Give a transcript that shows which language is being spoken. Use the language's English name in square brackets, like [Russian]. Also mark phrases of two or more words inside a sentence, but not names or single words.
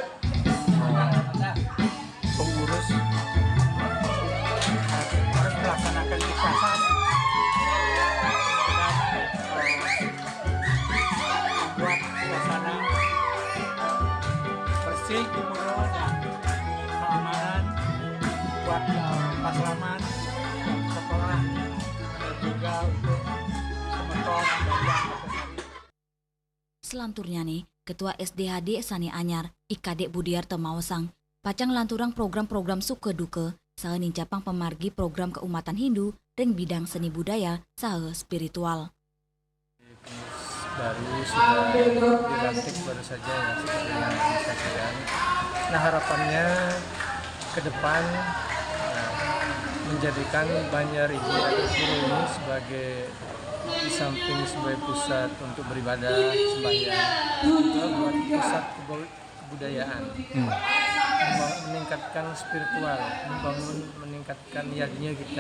[Indonesian] pengurus harus melaksanakan kekuasaan dan membuat suasana bersih di Pura dan keamanan buat paslaman, sekolah, dan juga untuk semeton dan [Balinese] Selanturnya nih, Ketua SDHD Sani Anyar, IKD Budiarto Mawasang, pacang lanturang program-program Sukaduke, saha nincapang pemargi program keumatan Hindu, ring bidang seni budaya, saha spiritual. [Indonesian] Baru sudah dilantik baru saja ya, seperti yang disampaikan. Nah, harapannya ke depan menjadikan Banjar ini atau Pura ini sebagai di samping sebagai pusat untuk beribadah, sembahyang, juga buat pusat kebudayaan, meningkatkan spiritual, meningkatkan yadinya kita.